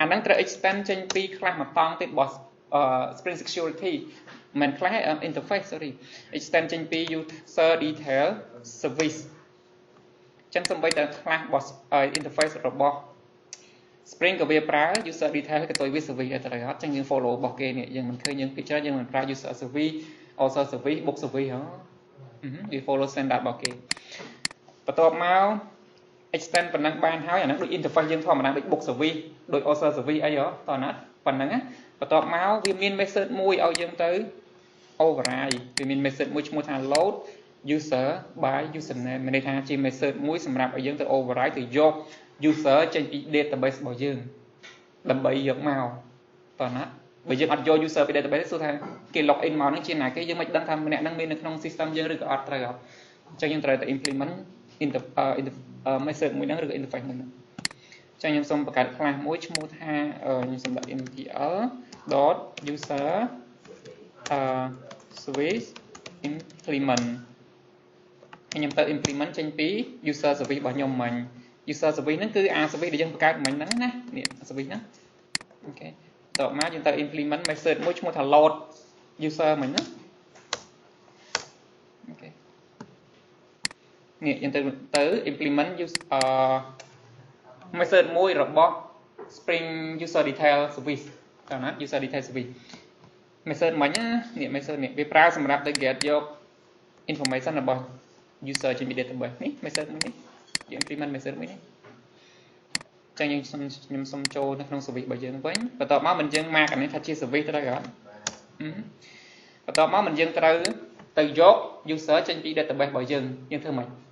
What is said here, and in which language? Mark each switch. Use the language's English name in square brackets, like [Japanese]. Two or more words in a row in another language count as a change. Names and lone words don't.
[Khmer] ហ្នឹងត្រូវ extend ចេញពីខ្លះមួយតង់ទៀតរបស់ Spring Security មិនខ្លះ [English] interface sorry extend [Khmer] ចេញពី [English] user detail service [Khmer] ចឹងសូម្បីតែខ្លះរបស់ interface របស់ Spring ក៏វាប្រើ [English] user detail [Khmer] ក៏ទៅវា service ដែរត្រូវអត់ចឹងយើង follow របស់គេនេះយើងមិនឃើញយើងពិចារណាយើងមិន ប្រើ [English] user service also service book service [Khmer] ហ៎វា [English] follow standard [Khmer] របស់គេបន្ទាប់មក extend ប៉ុណ្ណឹងបានហើយអាហ្នឹងដូច interface យើងធម្មតាដូច [English] book service [Khmer] ដូច [English] also service [Khmer] អីហ៎តើណាប៉ុណ្ណឹងណាបន្ទាប់មកវាមាន method មួយឲ្យយើងទៅ override វាមាន method មួយឈ្មោះថា [English] load user by username [Khmer] មានន័យថាជា method មួយសម្រាប់ឲ្យ យើងទៅ override ទៅយក user ចេញពី database របស់យើងដើម្បីយកមកតើណាបើយើងអត់យក user ពី database សួរថាគេ [English] log in [Khmer] មកហ្នឹងជាណាគេយើងមិនដឹងថាម្នាក់ហ្នឹងមាននៅក្នុង system យើងឬក៏អត់ត្រូវអត់អញ្ចឹងយើងត្រូវតែ [English] implement method [Khmer] មួយហ្នឹងឬក៏ interface មួយហ្នឹងអញ្ចឹងខ្ញុំសូមបង្កើត class មួយឈ្មោះថាខ្ញុំសូមដាក់ mtl.user [English] service implement [Khmer] ខ្ញុំទៅ implement ចេញពី [English] user service [Khmer] របស់ខ្ញុំមិញ [English] user service [Khmer] ហ្នឹងគឺអា service ដែលយើងបង្កើតមិញហ្នឹងណានេះ service ហ្នឹងអូខេតោះមកយើងទៅ implement method មួយឈ្មោះថា [English] load user [Khmer] មិញណា អូខេនេះយើងទៅ [English] implement method [Khmer] មួយរបស់ [English] Spring user detail service [Khmer] តើណា [English] user detail service [Khmer] method មិញណានេះ method នេះវាប្រើសម្រាប់ទៅ get យក information របស់ user ចេញពី database នេះ method មួយនេះយើង [English] implement method [Khmer] មួយនេះចឹងខ្ញុំសូមចូលនៅក្នុង service របស់យើងវិញបន្ទាប់មកមិនយើងមកអានេះថាជា service ត្រូវអត់បន្ទាប់មកមិនយើងត្រូវទៅយក user ចេញពី database របស់យើងធ្វើម៉េច